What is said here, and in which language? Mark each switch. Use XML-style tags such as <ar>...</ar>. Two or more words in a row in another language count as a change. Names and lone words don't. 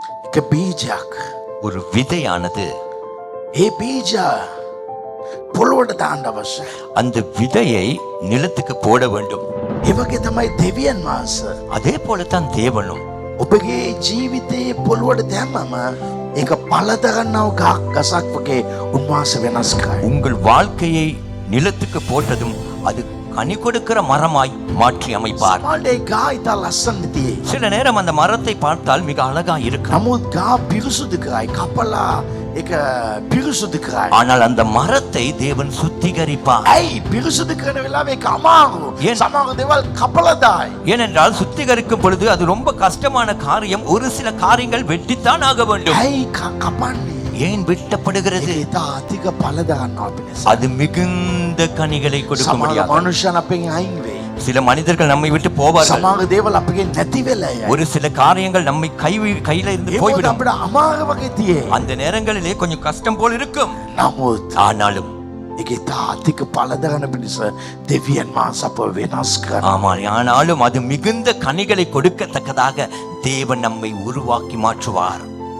<si>එක බීජයක්.</si> <ta>ஒரு விதையானது</ta> <si>ඒ බීජ පොළොවට දාන්න අවශ්‍යයි.</si> <ta>அந்த விதையை நிலத்துக்கு போட வேண்டும்.</ta> <si>ඒ වගේ තමයි දෙවියන් වහන්සේ.</si> <ta>அதே போலத்தான் தேவனும்</ta> <si>ඔබගේ ජීවිතයේ පොළොවට දැම්මම ඒක පළදරන්නව ගසක් වගේ උන්වහන්සේ වෙනස් කරයි.</si> <ta>உங்கள் வாழ்க்கையை நிலத்துக்கு போட்டதும் அது கனி கொடுக்கிற மரமாய் மாற்றி அமைப்பார்.</ta> <si>සමහරවිට ඒ ගා ඉතා ලස්සනට තියෙයි.</si> <ta>சில நேரம் அந்த மரத்தை பார்த்தால் மிக அழகா இருக்கும்.</ta> <si>නමුත් ගා පිරිසුදු කරයි. කපලා ඒක පිරිසුදු කරයි.</si> <ta>ஆனால் அந்த மரத்தை தேவன் சுத்திகரிப்பார்.</ta> <si>ඇයි පිරිසුදු කරන වෙලාවේ ඒක අමාරු.</si> <ta>ஏன்?</ta> <si>සමහර දේවල් කපලා දායි.</si> <ta>ஏனென்றால் சுத்திகரிக்கும் பொழுது அது ரொம்ப கஷ்டமான காரியம். ஒரு சில காரியங்கள் வெட்டித்தான் ஆக வேண்டும்.</ta> <si>ඇයි කපන්නේ?</si> <ta>ஏன் வெட்டப்படுகிறது?</ta> <si>ඒක ඉතා අධික පළදරන්නව පිණිස.</si> <ta>அது மிகுந்த கனிகளை கொடுக்க</ta> <si>සමහර</si> <ta>முடியாது.</ta> <si>මනුෂ්‍යයන් අපෙන් අයින් වෙයි.</si> <ta>சில மனிதர்கள் நம்மை விட்டு போவார்கள்.</ta> <si>සමහර දේවල් අපගෙන් නැති වෙලා යයි.</si> <ta>ஒரு சில காரியங்கள் நம்மை கையில இருந்து</ta> <si>ඒක</si> <ta>போய்விடும்.</ta> <si>අපිට අමාරු වගේ තියෙයි.</si> <ta>அந்த நேரங்களிலே கொஞ்சம் கஷ்டம் போல் இருக்கும்.</ta> <si>නමුත්</si> <ta>ஆனாலும்</ta> <si>ඒක ඉතා අධික පළදරන පිණිස දෙවියන් වහන්සේ අපව වෙනස් කරනවා.</si> <ta>ஆனாலும் அது மிகுந்த கனிகளை கொடுக்கத்தக்கதாக தேவன் நம்மை உருவாக்கி மாற்றுவார்.</ta>